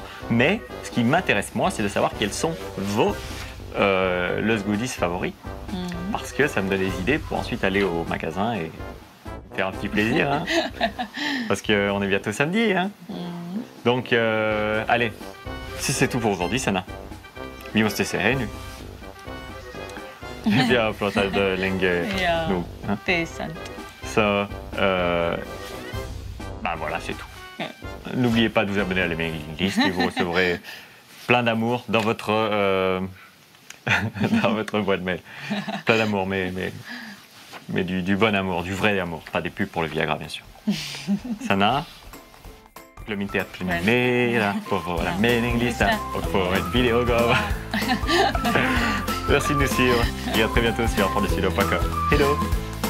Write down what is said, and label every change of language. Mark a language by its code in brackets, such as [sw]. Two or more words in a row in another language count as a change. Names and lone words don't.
[fr] Mais ce qui m'intéresse, moi, c'est de savoir quels sont vos lösgodis favoris. Parce que ça me donne des idées pour ensuite aller au magasin et faire un petit plaisir. Hein. Parce qu'on est bientôt samedi. Hein. Donc, allez, si c'est tout pour aujourd'hui, Sanna. [sv] Vi måste säga nu. Vi har pratat länge Ja, nog. Hein. det är sant. Så, [fr] bah voilà, c'est tout. [sv] Ja. [fr] N'oubliez pas de vous abonner à l' [en] Emailing List [fr] et vous recevrez plein d'amour dans votre, dans votre boîte mail. Plein d'amour, mais du bon amour, du vrai amour. Pas des pubs pour le Viagra, bien sûr. [sv] Sanna, glöm inte att prenumerera på våra mailinglista och få ett videogåva. [fr] Merci de nous suivre et à très bientôt sur apprendre-du-sud.com. [en] Hello!